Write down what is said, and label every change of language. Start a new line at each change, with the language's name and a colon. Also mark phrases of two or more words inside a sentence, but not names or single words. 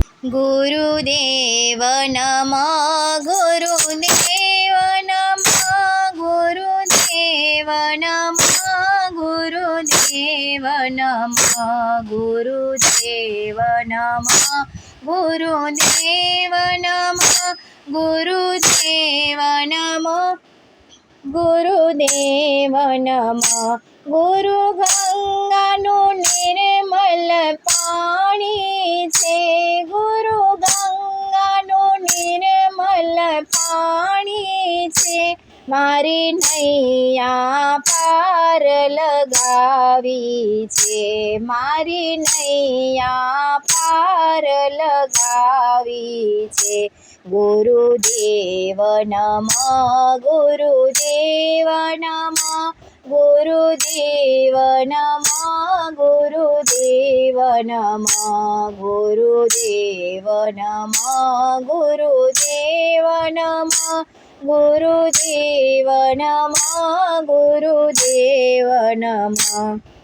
Sanskrit: गुरुदेव नमः गुरुदेव नमः गुरुदेव नमः गुरुदेव नमः गुरुदेव नमः गुरुदेव नमः गुरुदेव नमः गुरुदेव नमः
Gujarati: गुरु गंगाનું નિર્મલ પાણી છે ગુરુ ગંગાનું નિર્મલ પાણી છે મારી નૈયા પાર લગાવી છે મારી નૈયા પાર લગાવી છે
Sanskrit: ગુરુદેવ નમઃ ગુરુદેવ નમઃ गुरुदेव नमः गुरुदेव नमः गुरुदेव नमः गुरुदेव नमः गुरुदेव नमः गुरुदेव नमः